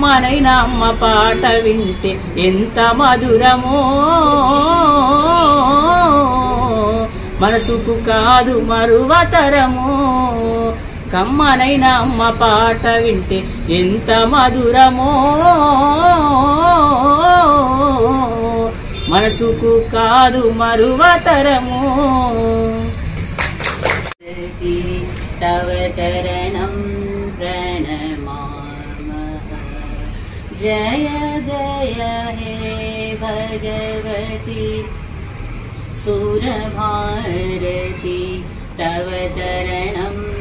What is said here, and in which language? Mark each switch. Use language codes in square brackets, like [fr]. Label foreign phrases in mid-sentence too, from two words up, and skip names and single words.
[te] కమ్మనైన అమ్మ పాట వింటే ఎంత మధురమో మనసుకు కాదు మరువతరమో కమ్మనైన అమ్మ పాట వింటే ఎంత మధురమో మనసుకు కాదు మరువతరమో [sa] तव चरणं प्रणमामः जय जय हे भगवती सुरभारती तव चरणं